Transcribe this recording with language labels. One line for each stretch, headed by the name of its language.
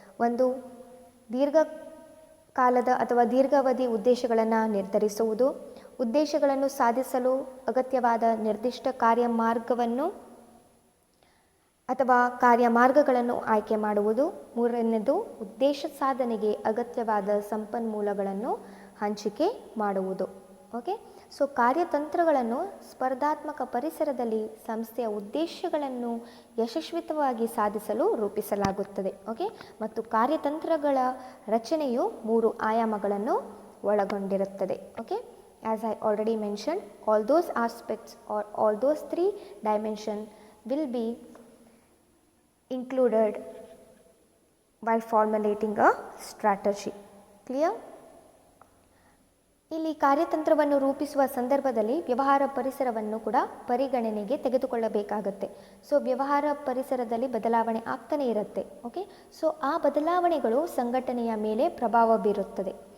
Kannada: ಒಂದು ದೀರ್ಘಕಾಲದ ಅಥವಾ ದೀರ್ಘಾವಧಿ ಉದ್ದೇಶಗಳನ್ನು ನಿರ್ಧರಿಸುವುದು, ಉದ್ದೇಶಗಳನ್ನು ಸಾಧಿಸಲು ಅಗತ್ಯವಾದ ನಿರ್ದಿಷ್ಟ ಕಾರ್ಯಮಾರ್ಗವನ್ನು ಅಥವಾ ಕಾರ್ಯಮಾರ್ಗಗಳನ್ನು ಆಯ್ಕೆ ಮಾಡುವುದು, ಮೂರನೇದು ಉದ್ದೇಶ ಸಾಧನೆಗೆ ಅಗತ್ಯವಾದ ಸಂಪನ್ಮೂಲಗಳನ್ನು ಹಂಚಿಕೆ ಮಾಡುವುದು. ಓಕೆ, ಸೊ ಕಾರ್ಯತಂತ್ರಗಳನ್ನು ಸ್ಪರ್ಧಾತ್ಮಕ ಪರಿಸರದಲ್ಲಿ ಸಂಸ್ಥೆಯ ಉದ್ದೇಶಗಳನ್ನು ಯಶಸ್ವಿತವಾಗಿ ಸಾಧಿಸಲು ರೂಪಿಸಲಾಗುತ್ತದೆ. ಓಕೆ, ಮತ್ತು ಕಾರ್ಯತಂತ್ರಗಳ ರಚನೆಯು 3 ಆಯಾಮಗಳನ್ನು ಒಳಗೊಂಡಿರುತ್ತದೆ.
English: Okay, as I already mentioned, all those aspects or all those 3 dimensions will be included while formulating a strategy. Clear?
Kannada: ಇಲ್ಲಿ ಕಾರ್ಯತಂತ್ರವನ್ನು ರೂಪಿಸುವ ಸಂದರ್ಭದಲ್ಲಿ ವ್ಯವಹಾರ ಪರಿಸರವನ್ನು ಕೂಡ ಪರಿಗಣನೆಗೆ ತೆಗೆದುಕೊಳ್ಳಬೇಕಾಗತ್ತೆ. ಸೊ ವ್ಯವಹಾರ ಪರಿಸರದಲ್ಲಿ ಬದಲಾವಣೆ ಆಗ್ತಾನೆ ಇರುತ್ತೆ. ಓಕೆ, ಸೊ ಆ ಬದಲಾವಣೆಗಳು ಸಂಘಟನೆಯ ಮೇಲೆ ಪ್ರಭಾವ ಬೀರುತ್ತದೆ.